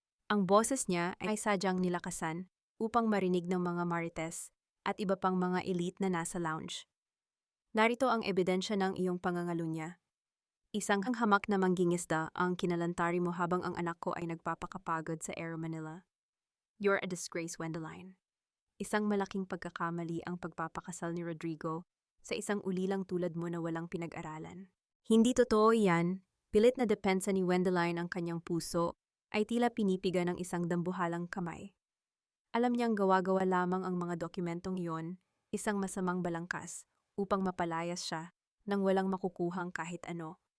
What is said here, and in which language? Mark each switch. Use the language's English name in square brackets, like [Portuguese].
[Filipino] Ang boses niya ay sadyang nilakasan upang marinig ng mga marites at iba pang mga elite na nasa lounge. Narito ang ebidensya ng iyong pangangalunya. Isang hamak na manggingisda ang kinalantari mo habang ang anak ko ay nagpapakapagod sa Air Manila. [English] You're a disgrace, Wendeline. [Filipino] Isang malaking pagkakamali ang pagpapakasal ni Rodrigo sa isang ulilang tulad mo na walang pinag-aralan. Hindi totoo yan. Pilit na depensa ni Wendeline, ang kanyang puso ay tila pinipiga ng isang dambuhalang kamay. Alam niyang gawa-gawa lamang ang mga dokumentong iyon, isang masamang balangkas, upang mapalayas siya nang walang makukuhang kahit ano.